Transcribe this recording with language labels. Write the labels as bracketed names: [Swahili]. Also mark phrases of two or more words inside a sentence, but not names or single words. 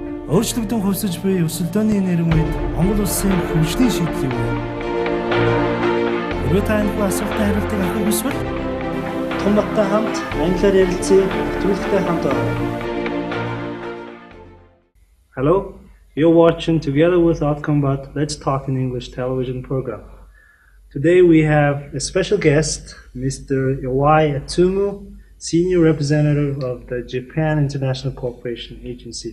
[Mongolian] Өөрчлөгдөн хувьсаж буй өсөлтөөний нэрмэд Монгол улсын хөгжлийн шийдэл юу вэ? Өөрөө та энэ асуултанд хариултыг авах хүсвэл Отгонбаттай хамт англиар ярилцъя нэвтрүүлэгтэй хамт байна. [English] Hello, you're watching Together with Otgonbattai Let's Talk in English television program. Today we have a special guest, Mr. Ivai Ацүмү, Senior Representative of the Japan International Cooperation Agency.